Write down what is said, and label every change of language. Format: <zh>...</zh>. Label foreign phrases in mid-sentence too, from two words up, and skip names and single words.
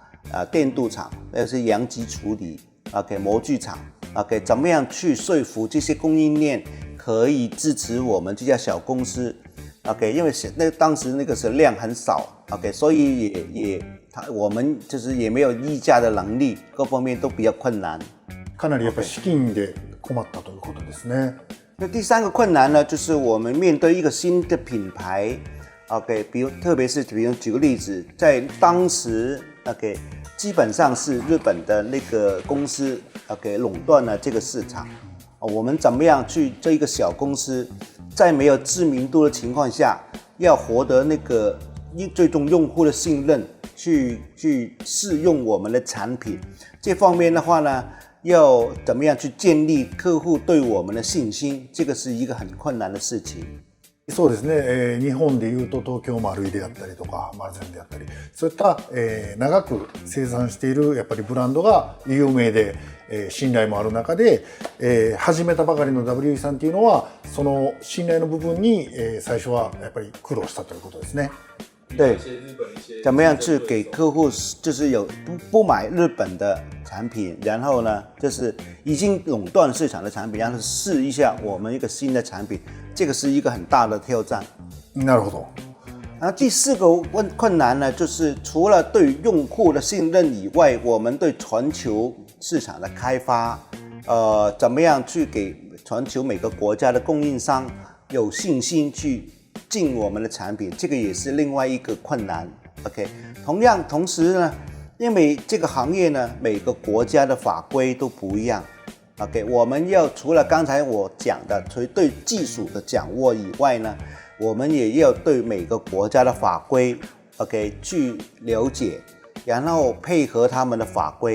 <zh>电镀厂，是阳极处理，OK， 模具厂，OK， 怎么样去说服这些供应链可以支持我们这家小公司 ，OK， 因为当时那个是量很少 ，OK， 所以我们就是也没有议价的能力，各方面都比较困难。</zh> <ja>かなりやっぱり資金で困ったということですね。</ja> <zh>那第三个困难呢，就是我们面对一个新的品牌 ，OK， 特别是比如举个例子，在当时 OK， 基本上是日本的那个公司 OK 垄断了这个市场，我们怎么样去这一个小公司，在没有知名度的情况下，要获得那个最终用户的信任，去试用我们的产品，这方面的话呢，要怎么样去建立客户对我们的信心，这个是一个很困難的事情。</zh> <ja>そうですね、日本でいうと東京マルイであったりとかマルゼンであったり、そういった、長く生産しているやっぱりブランドが有名で、信頼もある中で、始めたばかりの WE さんっていうのはその信頼の部分に、最初はやっぱり苦労したということですね。</ja> <zh>对，怎么样去给客户就是有不买日本的产品，然后呢，就是已经垄断市场的产品，让他试一下我们一个新的产品，这个是一个很大的挑战。</zh> <ja>なるほど。</ja> <zh>然后第四个困难呢，就是除了对用户的信任以外，我们对全球市场的开发，怎么样去给全球每个国家的供应商有信心去进我们的产品，这个也是另外一个困难。OK， 同时呢，因为这个行业呢，每个国家的法规都不一样。OK， 我们要除了刚才我讲的对技术的掌握以外呢，我们也要对每个国家的法规 OK 去了解，然后配合他们的法规。</zh>